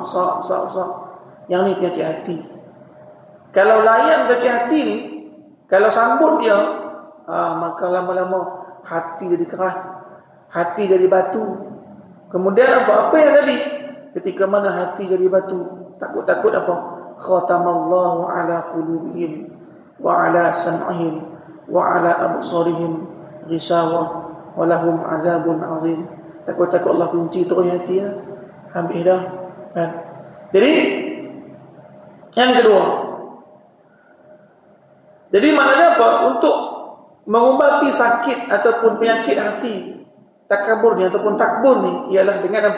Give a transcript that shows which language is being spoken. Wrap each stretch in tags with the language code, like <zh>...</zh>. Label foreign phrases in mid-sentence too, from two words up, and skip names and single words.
<ms>Yang ni penyakit hati. Kalau layan penyakit hati ni, kalau sambut dia, maka lama-lama hati jadi keras, hati jadi batu. Kemudian apa yang jadi? Ketika mana hati jadi batu, takut apa?</ms> <ar>ختم الله على قلوبهم وعلى سمعهم وعلى أبصارهم غشاوة ولهم عذاب عظيم.</ar> <ms>Takut Allah kunci terus hati ya. Habis dah. Kan? Jadi yang kedua. Jadi maknanya apa? Untuk mengobati sakit ataupun penyakit hati takabur ni ataupun takbur ni ialah dengan apa?</ms>